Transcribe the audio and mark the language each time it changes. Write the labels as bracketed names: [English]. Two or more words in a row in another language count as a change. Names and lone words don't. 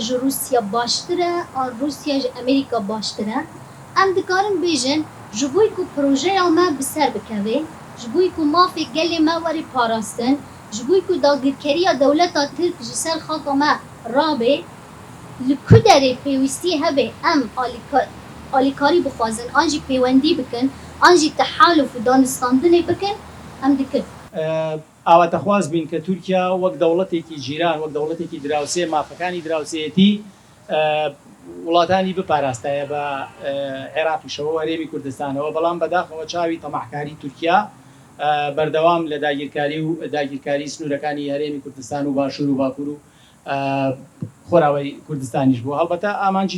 [Kurdish] ji Rûsya baştir e an Rûsya ji Amerîka baştir e em dikarin bêjin ji bo ku projeya me bi ser bikeve ji bo ku mafê gelê me werî parastin ji bo ku dagirkeriya dewleta Tirk ji ser xalqa me rabe li ku derê pêwîstî hebe em alîkarî bixwazin an jî pêwendî bikin an jî tehalûf û danistandinê bikin em dikin [Central Kurdish] ئاواتەخواز بین کە تورکیا وەک دەوڵەتێکی جیران وەک دەوڵەتێکی دراوسێ مافەکانی دراوسێتی وڵاتانی بپاراستایە بە عێراقیشەوە هەرێمی کوردستانەوە بەڵام بەداخەوە چاوی تەماحکاری تورکیا بەردەوام لە داگیرکاری و داگیرکاری سنوورەکانی هەرێمی کوردستان و باشوور و باکوور و خۆراوەی کوردستانیش بوو هەڵبەتە ئامانجی